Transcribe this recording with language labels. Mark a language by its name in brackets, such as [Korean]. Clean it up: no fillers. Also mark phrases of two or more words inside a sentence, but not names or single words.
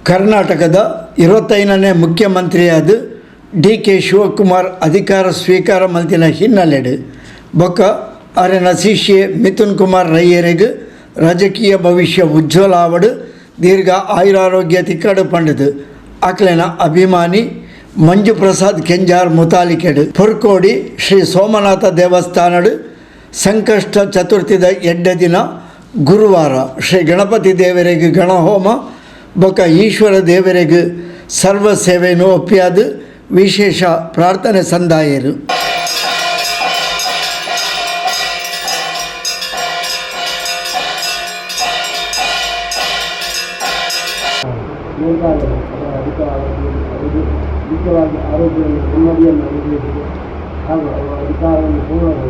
[Kannada] ಕರ್ನಾಟಕದ 25ನೇ ಮುಖ್ಯಮಂತ್ರಿಯಾದ ಡಿ.ಕೆ. [Tulu] ಶಿವಕುಮಾರ್ ಅಧಿಕಾರ ಸ್ವೀಕಾರ ಮಲ್ತಿನ ಹಿನ್ನೆಲೆಡು ಬೊಕ್ಕ ಅರೆನ ಶಿಷ್ಯೆ ಮಿಥುನ್ ಕುಮಾರ್ ರೈಯರಿಗೆ ರಾಜಕೀಯ ಭವಿಷ್ಯ ಉಜ್ವಲ ಆವಡು ದೀರ್ಘ ಆಯುರಾರೋಗ್ಯ ತಿಕ್ಕಡು ಪಂಡದು ಅಕ್ಲೆನ ಅಭಿಮಾನಿ ಮಂಜು ಪ್ರಸಾದ್ ಕೆಂಜಾರ್ ಮುತಾಲಿಕೆಡು ಪುರ್ಕೋಡಿ ಶ್ರೀ ಸೋಮನಾಥ ದೇವಸ್ಥಾನಡು ಸಂಕಷ್ಟ ಚತುರ್ಥಿದ ಎಡ್ಡೆ ದಿನ ಗುರುವಾರ ಶ್ರೀ ಗಣಪತಿ ದೇವರಿಗೆ ಗಣಹೋಮ ಬೊಕ್ಕ ಈಶ್ವರ ದೇವರಿಗೆ ಸರ್ವ ಸೇವೆಯನ್ನು ಒಪ್ಪಿಯಾದ ವಿಶೇಷ ಪ್ರಾರ್ಥನೆ ಸಂದಾಯರು [Kannada] ಮುಖ್ಯವಾಗಿ ಆರೋಗ್ಯವನ್ನು ನೆಮ್ಮದಿಯನ್ನು ಅನುಭವಿಸಿದೆ ಹಾಗೂ ಅವರ ಅಧಿಕಾರವನ್ನು ಪೂರ್ಣಗೊಳಿಸಿದೆ.